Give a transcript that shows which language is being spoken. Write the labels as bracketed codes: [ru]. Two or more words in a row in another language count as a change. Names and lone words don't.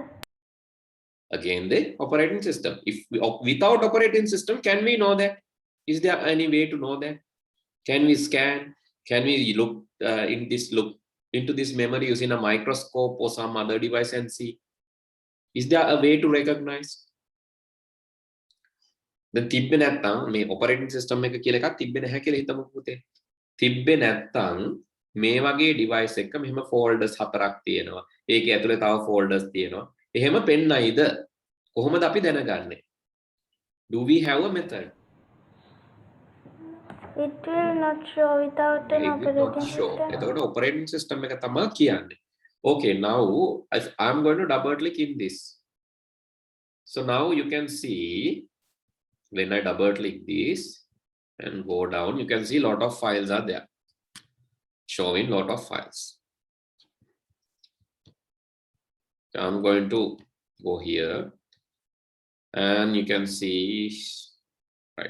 [en] Again, the operating system. If without operating system, can we know that? Is there any way to know that? Can we scan? Can we look into this memory using a microscope or some other device and see? Is there a way to recognize? [si] The තිබ්බේ නැත්තම් මේ [en] operating system [si] එක කියලා එකක් තිබ්බේ නැහැ කියලා හිතමුකෝ පුතේ. තිබ්බේ නැත්තම් මේ වගේ device එකක මෙහෙම folders 4ක් තියෙනවා. ඒකේ ඇතුලේ තව folders තියෙනවා. එහෙම පෙන්නයිද? කොහොමද අපි දැනගන්නේ? [en] Do we have a method? It will not show without an It will not operating show. system. [si] එතකොට [en] operating system [si] එක තමයි කියන්නේ. [en] Okay, now I'm going to double click in this. So now you can see when I double click this and go down, you can see a lot of files are there, showing lot of files. So I'm going to go here and you can see, right?